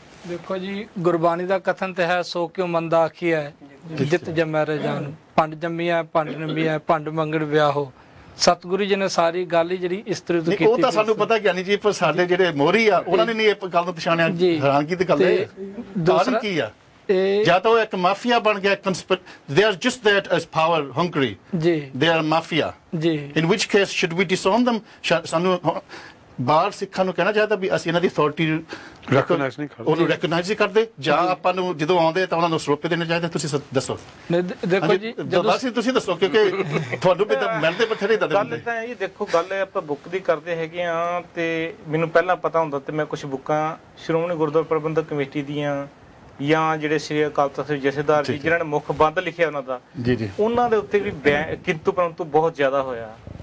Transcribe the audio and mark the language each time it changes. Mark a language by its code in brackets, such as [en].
[pa] ਦੇਖੋ ਜੀ, ਗੁਰਬਾਣੀ ਦਾ ਕਥਨ ਤੇ ਹੈ, ਸੋ ਕਿਉ ਮੰਦਾ ਆਖੀਐ ਜਿਤ ਜੰਮੈ ਰਜਾਨ, ਭੰਡ ਜੰਮੀਐ ਭੰਡ ਨੰਬੀਐ ਭੰਡ ਮੰਗਣ ਵਿਆਹੋ। ਸਤਿਗੁਰੂ ਜੀ ਨੇ ਸਾਰੀ ਗੱਲ ਹੀ ਜਿਹੜੀ ਇਸਤਰੀ ਤੋਂ ਕੀਤੀ, ਉਹ ਤਾਂ ਸਾਨੂੰ ਪਤਾ ਗਿਆਨੀ ਜੀ, ਪਰ ਸਾਡੇ ਜਿਹੜੇ ਮੋਹਰੀ ਆ ਉਹਨਾਂ ਨੇ ਨਹੀਂ ਇਹ ਗੱਲ ਨੂੰ ਪਛਾਣਿਆ। ਹੈਰਾਨਗੀ ਦੀ ਗੱਲ ਹੈ। ਕਾਰਨ ਕੀ ਆ? ਜਾਂ ਤਾਂ ਉਹ ਇੱਕ ਮਾਫੀਆ ਬਣ ਗਿਆ, [en] they are just that as power hungry, they are mafia, in which case should we disown them? [pa] ਸਾਨੂੰ ਬਾਹਰ ਸਿੱਖਾਂ ਨੂੰ ਕਹਿਣਾ ਚਾਹੀਦਾ ਵੀ ਅਸੀਂ ਇਹਨਾਂ ਦੀ ਅਥਾਰਟੀ ਰੈਕਗਨਾਈਜ਼ ਨਹੀਂ ਕਰਦੇ, ਜਾਂ ਆਪਾਂ ਨੂੰ ਜਦੋਂ ਆਉਂਦੇ ਤਾਂ ਉਹਨਾਂ ਨੂੰ ਸਰੋਪੇ ਦੇਣੇ ਚਾਹੀਦੇ? ਤੁਸੀਂ ਦੱਸੋ। ਦੇਖੋ ਜੀ, ਜਦੋਂ ਤੁਸੀਂ ਦੱਸੋ, ਕਿਉਂਕਿ ਤੁਹਾਨੂੰ ਵੀ ਤਾਂ ਮਿਲਦੇ ਬਥੇਰੇ ਦੱਸਦੇ। ਗੱਲ ਤਾਂ ਇਹ ਦੇਖੋ, ਗੱਲ ਆਪਾਂ ਬੁੱਕ ਦੀ ਕਰਦੇ ਹੈਗੇ ਆ, ਤੇ ਮੈਨੂੰ ਪਹਿਲਾਂ ਪਤਾ ਹੁੰਦਾ ਤੇ ਮੈਂ ਕੁਝ ਬੁੱਕਾਂ ਸ਼੍ਰੋਮਣੀ ਗੁਰਦੁਆਰਾ ਪ੍ਰਬੰਧਕ ਕਮੇਟੀ ਦੀਆਂ ਜਾਂ ਜਿਹੜੇ ਸ੍ਰੀ ਅਕਾਲ ਤਖਤ ਦੇ ਜਥੇਦਾਰ ਜੀ ਜਿਨ੍ਹਾਂ ਨੇ ਮੁੱਖ ਬੰਦ ਲਿਖਿਆ ਉਹਨਾਂ ਦਾ, ਉਹਨਾਂ ਦੇ ਉੱਤੇ ਵੀ ਕਿੰਤੂ ਪਰੰਤੂ ਬਹੁਤ ਜ਼ਿਆਦਾ ਹੋਇਆ।